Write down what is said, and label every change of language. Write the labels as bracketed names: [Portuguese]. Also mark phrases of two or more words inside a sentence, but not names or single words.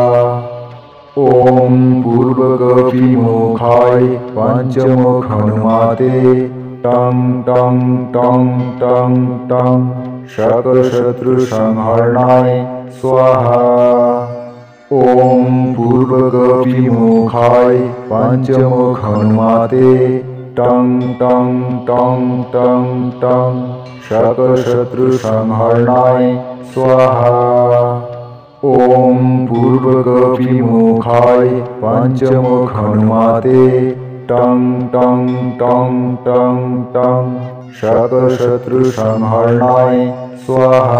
[Sanskrit] ওম পূর্বগপিমুখায় পঞ্চমুখ হনুমাতে টং টং টং টং টং সকল শত্রু সংহরণায় স্বাহা। ওম পূর্বগপিমুখায় পঞ্চমুখ হনুমাতে टं टं टं टं टं सकलशत्रुसंहरणाय स्वाहा। ॐ पूर्वगविमुखाय पञ्चमुख हनुमते टं टं टं टं टं सकलशत्रुसंहरणाय स्वाहा।